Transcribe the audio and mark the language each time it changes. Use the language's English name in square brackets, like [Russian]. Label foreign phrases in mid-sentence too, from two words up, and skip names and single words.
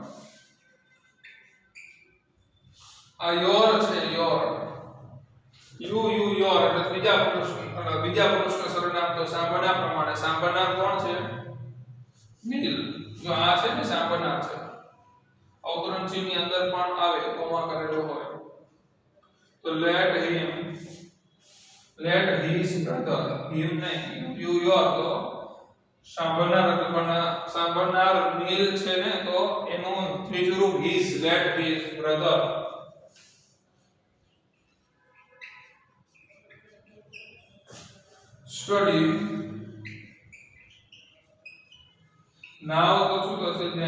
[Gujarati] આ યોર છે [English] your you your [Gujarati] એટલે બીજા પુરુષનું સર્વનામ તો સાંભળનાર પ્રમાણે સાંભળનાર કોણ છે નીલ જો આ છે ને સાંભળનાર છે અવતરણ ચિહ્નની અંદર પણ આવે કોમા કરેલો હોય તો let [English] his brother him [Gujarati] નહીં [English] you your [Gujarati] તો સાંભળનાર નીલ છે ને તો એનું ત્રીજું રૂપ [English] his let his brother study now [Gujarati] તો શું થશે